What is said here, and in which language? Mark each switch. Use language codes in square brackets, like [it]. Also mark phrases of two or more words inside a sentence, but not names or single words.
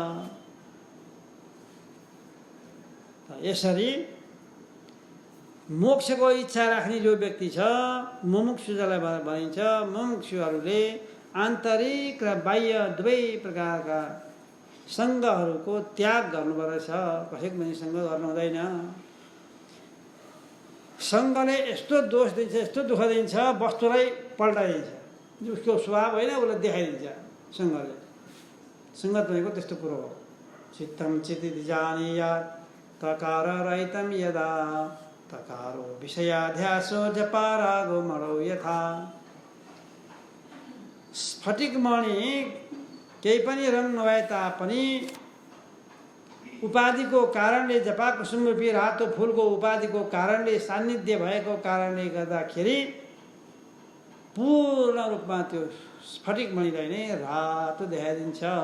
[ne] यसरी मोक्षको इच्छा राख्ने जो व्यक्ति छ, मुमुक्षु जसलाई भनिन्छ, मुमुक्षुहरूले आन्तरिक र बाह्य दुवै प्रकारका सङ्गहरूको त्याग गर्नुपर्छ। कसैको पनि सङ्ग गर्नु हुँदैन। सङ्गले यस्तो दोष दिन्छ, यस्तो दुःख दिन्छ, वस्तुलाई पल्टाइदिन्छ। उसको स्वभाव होइन, उसलाई देखाइदिन्छ सङ्गले। सङ्गत भनेको त्यस्तो कुरो हो। [sa] चित्तम चित्ति जानीयात् तकार रहितं यदा तकारो विषयाध्यासो जपारागो मरौ यथा। [ne] स्फटिकमणि केही पनि रङ नभए तापनि उपाधिको कारणले, जपाकुसुम रूपी रातो फुलको उपाधिको कारणले, सान्निध्य भएको कारणले गर्दाखेरि पूर्ण रूपमा त्यो स्फटिकमणिलाई नै रातो देखाइदिन्छ।